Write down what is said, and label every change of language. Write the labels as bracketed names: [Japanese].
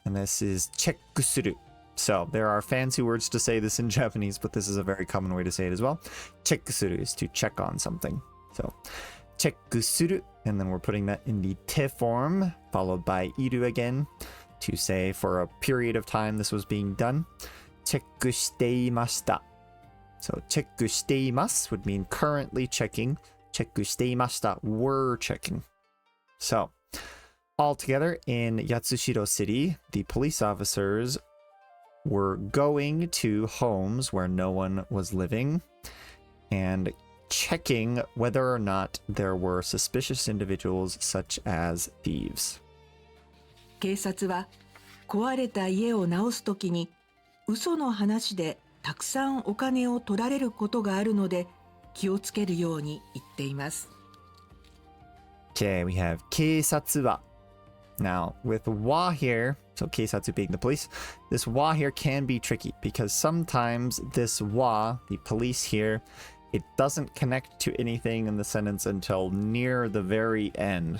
[English] And this is [Japanese] チェックする. [English] So there are fancy words to say this in Japanese, but this is a very common way to say it as well. [Japanese] チェックする [English] is to check on something. So チェックする, and then we're putting that in the te form, followed by [Japanese] いる [English] again, to say for a period of time this was being done. [Japanese] チェックしていました. [English] So [Japanese] チェックしています [English] would mean currently checking. [Japanese] チェックしていました [English] were checking. So altogether in Yatsushiro City, the police officers were going to homes where no one was living and checking whether or not there were suspicious individuals such as thieves. [Japanese] 警察は壊れた家を直すときに嘘の話でたくさんお金を取られることがあるので気をつけるように言っています。 [English] Okay, we have [Japanese] 警察は. [English] Now, with wa here, so 警察 being the police, this wa here can be tricky because sometimes this wa, the police here, it doesn't connect to anything in the sentence until near the very end.